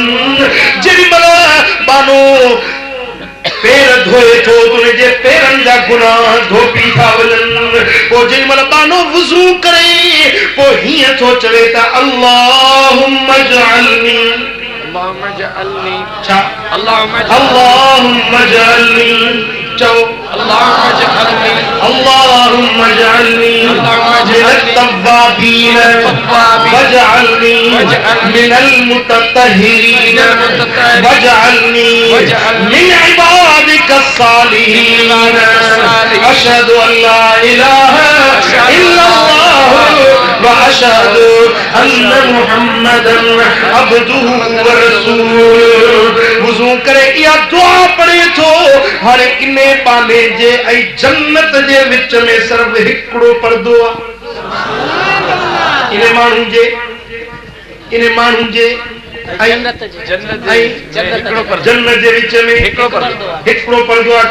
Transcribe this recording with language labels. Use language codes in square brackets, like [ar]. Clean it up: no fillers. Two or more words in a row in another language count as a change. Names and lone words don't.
[sd] जेमल बानो पैर धोए थो तुंहिंजे पेरनि जा गुनाह धोपी था वञनि। पोइ जेमल बानो वुज़ू करे पोइ हीअं थो चवे त [ar] اللهم اجعلني छा اللهم اجعلني चओ اللهم اجعلني من التوابين واجعلني من المتطهرين واجعلني من عبادك الصالحين أشهد أن لا إله إلا الله وأشهد أن محمدا عبده ورسوله. [sd] वुज़ू करे इहा दुआ पढ़े थो हर इने बाने जे ऐं जन्नत जे विच में सिर्फ हिकिड़ो पर्दो आहे। इन माण्हू जे जन्नत जे विच में हिकिड़ो पर्दो आहे।